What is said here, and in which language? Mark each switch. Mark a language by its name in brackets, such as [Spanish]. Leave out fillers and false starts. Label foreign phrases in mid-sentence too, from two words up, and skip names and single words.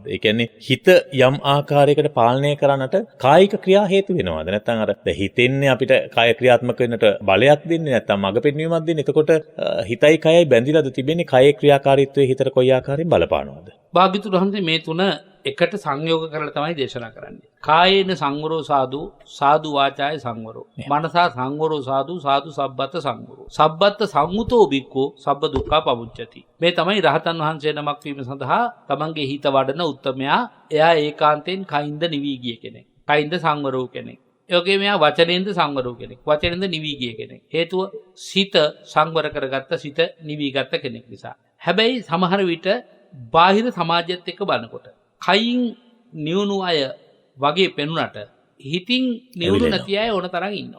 [Sinhala] ඒ කියන්නේ හිත යම් ආකාරයකට පාලනය කරන්නට කායික ක්‍රියා හේතු වෙනවාද? නැත්නම් අර හිතෙන්නේ අපිට කාය ක්‍රියාත්මක වෙන්නට බලයක් දෙන්නේ නැත්නම් මඟ පෙන්වීමක් දෙන්නේ. එතකොට හිතයි කයයි බැඳිලාද තිබෙන්නේ? කයේ ක්‍රියාකාරීත්වයේ හිතට කොයි ආකාරයෙන් බලපානවද? භාග්‍යතුන් වහන්සේ මේ තුන එකට සංයෝග කරලා තමයි දේශනා කරන්නේ. [Pali] කායේන සංවරෝ සාදු සාදු වාචාය සංවරෝ. මනසා සංවරෝ සාදු සාදු සබ්බත් සංවරෝ. සබ්බත් සංමුතෝ බික්කෝ සබ්බ දුක්ඛ පමුච්චති. [Sinhala] මේ තමයි රහතන් වහන්සේ නමක් වීම සඳහා තමන්ගේ හිත වඩන උත්තමයා. එයා ඒකාන්තයෙන් කයින්ද නිවි ගිය කෙනෙක්. කයින්ද සංවරෝ කෙනෙක්. ඒ වගේම එයා වචනෙන්ද සංවරෝ කෙනෙක්. වචනෙන්ද නිවි ගිය කෙනෙක්. හේතුව සිත සංවර කරගත්ත සිත නිවි ගත්ත කෙනෙක් නිසා. හැබැයි සමහර විට බාහිර සමාජයත් එක්ක බලනකොට කයින් නිවුණු අය වගේ පෙනුනට හිතින් නිවුණු නැති අය ඕන තරම් ඉන්නවා.